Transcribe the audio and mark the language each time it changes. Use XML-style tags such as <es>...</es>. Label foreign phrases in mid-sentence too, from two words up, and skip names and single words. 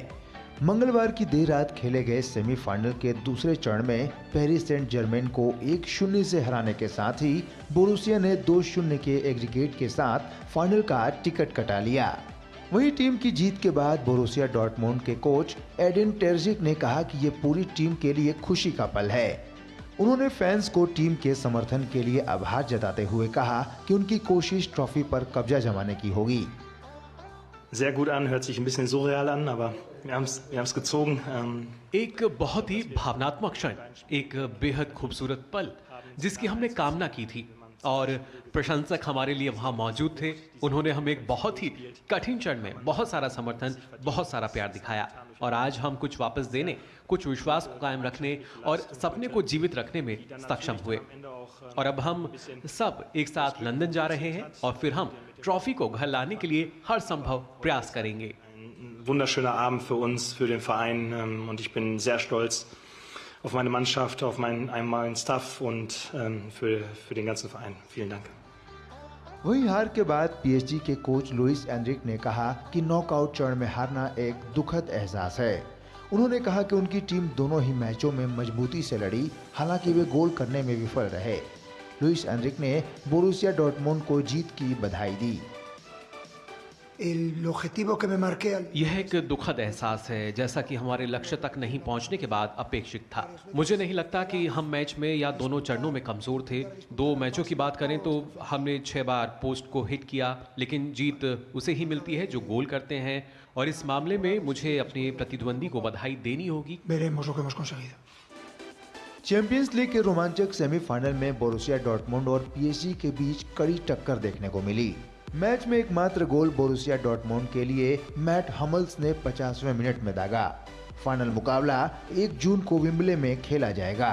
<hi>मंगलवार की देर रात खेले गए सेमीफाइनल के दूसरे चरण में पेरिस सेंट जर्मेन को 1-0 से हराने के साथ ही बोरुसिया ने 2-0 के एग्रीगेट के साथ फाइनल का टिकट कटा लिया। वहीं टीम की जीत के बाद बोरुसिया डॉर्टमुंड के कोच एडिन टेर्जिक ने कहा कि ये पूरी टीम के लिए खुशी का पल है। उन्होंने फैंस को टीम के समर्थन के लिए आभार जताते हुए कहा कि उनकी कोशिश ट्रॉफी पर कब्जा जमाने की होगी।</hi> <de>Sehr gut an, hört sich ein bisschen surreal an, aber wir haben's gezogen.</de> <hi>एक बहुत ही भावनात्मक क्षण, एक बेहद खूबसूरत पल जिसकी हमने कामना की थी और प्रशंसक हमारे लिए वहां मौजूद थे। उन्होंने हमें एक बहुत ही कठिन क्षण में बहुत सारा समर्थन, बहुत सारा प्यार दिखाया और आज हम कुछ वापस देने, कुछ विश्वास को कायम रखने और सपने को जीवित रखने में सक्षम हुए। और अब हम सब एक साथ लंदन जा रहे हैं और फिर हम ट्रॉफी को घर लाने के लिए हर संभव प्रयास करेंगे।</hi> <de>Wunderschöner Abend für uns, für den Verein und ich bin sehr stolz auf meine Mannschaft, auf meinen Staff und für den ganzen Verein. Vielen Dank.</de> <hi>वहीं हार के बाद पीएसजी के कोच लुइस एनरिक ने कहा कि नॉकआउट चरण में हारना एक दुखद एहसास है। उन्होंने कहा कि उनकी टीम दोनों ही मैचों में मजबूती से लड़ी, हालांकि वे गोल करने में विफल रहे। लुइस एनरिक ने बोरुसिया डॉर्टमुंड को जीत की बधाई दी।</hi> <es>el objetivo que me marqué al...</es> <hi>यह एक दुखद एहसास है, जैसा कि हमारे लक्ष्य तक नहीं पहुंचने के बाद अपेक्षित था। मुझे नहीं लगता कि हम मैच में या दोनों चरणों में कमजोर थे। 2 मैचों की बात करें तो हमने 6 बार पोस्ट को हिट किया, लेकिन जीत उसे ही मिलती है जो गोल करते हैं, और इस मामले में मुझे अपने प्रतिद्वंदी को बधाई देनी होगी।</hi> <es>Veremos lo que hemos conseguido.</es> <hi>चैंपियंस लीग के रोमांचक सेमीफाइनल में बोरुसिया डॉर्टमुंड और पीएसजी के बीच कड़ी टक्कर देखने को मिली। मैच में एकमात्र गोल बोरुसिया डॉर्टमुंड के लिए मैट हमल्स ने 50वें मिनट में दागा। फाइनल मुकाबला 1 जून को विंबले में खेला जाएगा।</hi>